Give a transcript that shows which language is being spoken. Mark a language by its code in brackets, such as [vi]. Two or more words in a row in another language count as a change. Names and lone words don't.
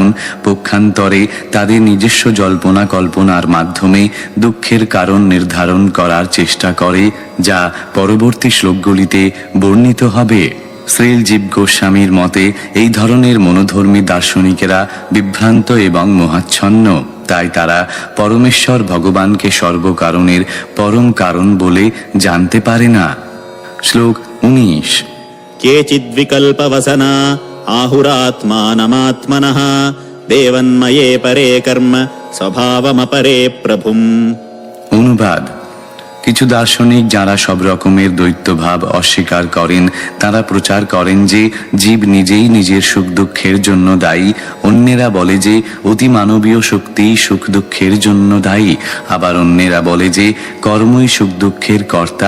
[bn] পক্ষান্তরে তাদের নিজস্ব জল্পনা কল্পনার মাধ্যমে দুঃখের কারণ নির্ধারণ করার চেষ্টা করে, যা পরবর্তী শ্লোকগুলিতে বর্ণিত হবে। শ্রীলজীব গোস্বামীর মতে এই ধরনের মনোধর্মী দার্শনিকেরা বিভ্রান্ত এবং মোহাচ্ছন্ন। তাই তারা পরমেশ্বর ভগবানকে সর্বকারণের পরম কারণ বলে জানতে পারে না। শ্লোক 19। [sa] केचिद्विकल्पवसना आहुरात्मानमात्मनः देवन्मये परे कर्म स्वभावमपरे प्रभुम्। [bn] অনুবাদ: কিছু দার্শনিক যারা সব রকমের দ্বৈতভাব অস্বীকার করেন, তারা প্রচার করেন যে জীব নিজেই নিজের সুখ দুঃখের জন্য দায়ী। অন্যেরা বলে যে অতিমানবীয় শক্তিই সুখ দুঃখের জন্য দায়ী। আবার অন্যেরা বলে যে কর্মই সুখ দুঃখের কর্তা।